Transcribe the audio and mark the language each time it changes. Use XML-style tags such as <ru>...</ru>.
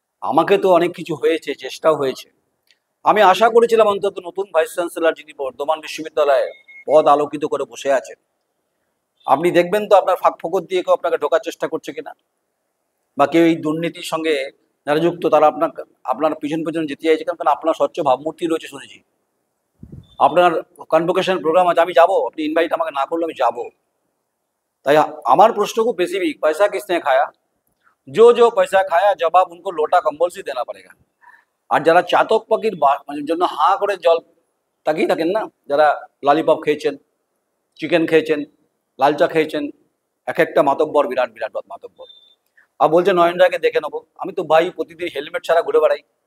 <bn>আমাকে তো অনেক কিছু হয়েছে, চেষ্টাও হয়েছে। আমি আশা করেছিলাম অন্তত নতুন ভাইস চ্যান্সেলর যিনি বর্ধমান বিশ্ববিদ্যালয়ে পদ আলোকিত করে বসে আছেন, আপনি দেখবেন তো আপনার ফাঁক ফোকর দিয়ে কেউ আপনাকে ঢোকার চেষ্টা করছে কিনা, বা কেউ এই দুর্নীতির সঙ্গে যারা যুক্ত তারা আপনার পিছন যেতে চাইছে। কারণ আপনার স্বচ্ছ ভাবমূর্তি রয়েছে শুনেছি, আপনার কনভোকেশন প্রোগ্রাম আছে, আমি যাবো, আপনি ইনভাইট আমাকে না করলে আমি যাবো। তাই আমার প্রশ্ন খুব বেসিক,</bn> <hi>पैसा किसने खाया? जो पैसा खाया जवाब उनको लोटा कंबल से देना पड़ेगा।</hi> <bn>আর যারা চাতক পাখির জন্য হাঁ করে জল তাকিয়ে থাকেন না, যারা ললিপপ খেয়েছেন, চিকেন খেয়েছেন, লালচা খেয়েছেন, এক একটা মাতব্বর, বিরাট বিরাট মাতব্বর। আর বলছে নয়ন রায়কে দেখে নেবো। আমি তো ভাই প্রতিদিন হেলমেট ছাড়া ঘুরে বেড়াই।</bn>